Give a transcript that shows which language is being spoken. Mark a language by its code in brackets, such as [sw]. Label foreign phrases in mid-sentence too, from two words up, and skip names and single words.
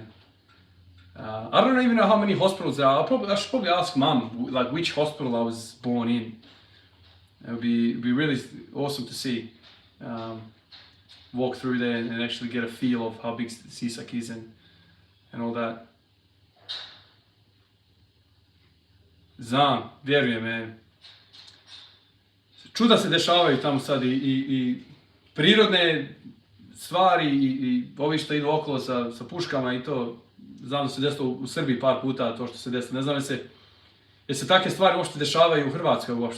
[en] I don't even know how many hospitals there are. I should probably ask Mum, like, which hospital I was born in. It would be really awesome to see. Walk through there and actually get a feel of how big Sisak is and all that. [bs] Znam, vjerujem, man. Čuda se dešavaju tamo sad i prirodne stvari i ovi što idu okolo sa puškama i to. Znam da se desilo u Srbiji par puta to što se desilo. Ne znam jer se takve stvari uopšte dešavaju u Hrvatskoj uopšte.